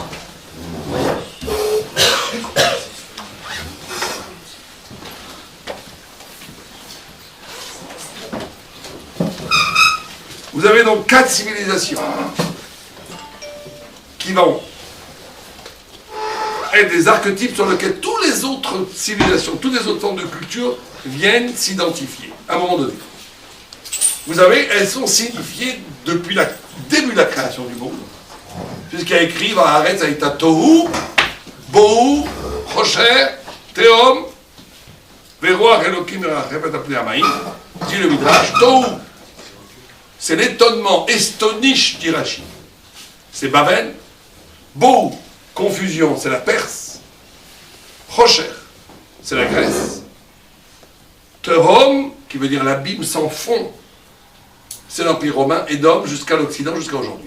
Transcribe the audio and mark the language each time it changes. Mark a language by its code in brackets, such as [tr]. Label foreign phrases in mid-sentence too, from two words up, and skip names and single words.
[fr] Vous avez donc 4 civilisations qui vont être des archétypes sur lesquels toutes les autres civilisations, toutes les autres formes de culture viennent s'identifier à un moment donné. Vous avez, elles sont signifiées depuis le début de la création du monde, puisqu'il y a écrit [he] והארץ היתה תהו ובהו חשך תהום ורוח אלהים מרחפת על פני המים, [fr] dit le Midrash, tohu. C'est l'étonnement, estonish, dit Rashi. C'est Babel. Bohu, confusion, c'est la Perse. Chosher, c'est la Grèce. Tehom, qui veut dire l'abîme sans fond, c'est l'Empire romain, Édom, jusqu'à l'Occident, jusqu'à aujourd'hui.